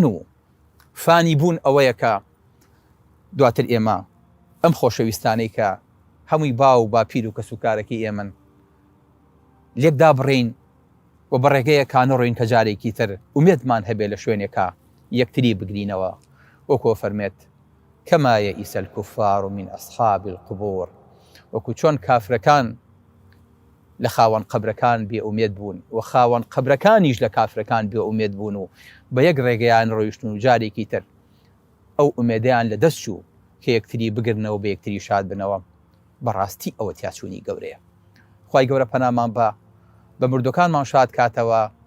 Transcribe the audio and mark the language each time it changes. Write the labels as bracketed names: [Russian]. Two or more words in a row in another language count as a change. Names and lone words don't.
[Central Kurdish] و فانی بوون ئەوەیە کە دواتر ئێمە ئەم خۆشەویستانەی کە هەمووی باو و باپیر و کەسوکارەکەی ئێمن لێک دابڕین و بە ڕێگەیە کانەڕۆین کە جارێکی تر ومێدمان هەبێ لە شوێنێکە یەکتری بگرینەوە وەکو فەرمێت [Arabic] كما يئس الكفار من أصحاب القبور [Central Kurdish] وەکو چۆن کافرەکان لە خاوەن قەبرەکان بێ ئومێد بوون و خاوەن قەبرەکانیش لە کافرەکان بێ ئومێد بوون و بە یەک ڕێگەیان ڕۆیشتن و جارێکی تر ئەو ئومێدەیان لە دەست چوو کە یەکتری بگرنەوە بە یەکتری شاد بنەوە بەڕاستی ئەوە تیاچوونی گەورەیە خوای گەورە پەنامان بە مردوەکانمان شاد کاتەوە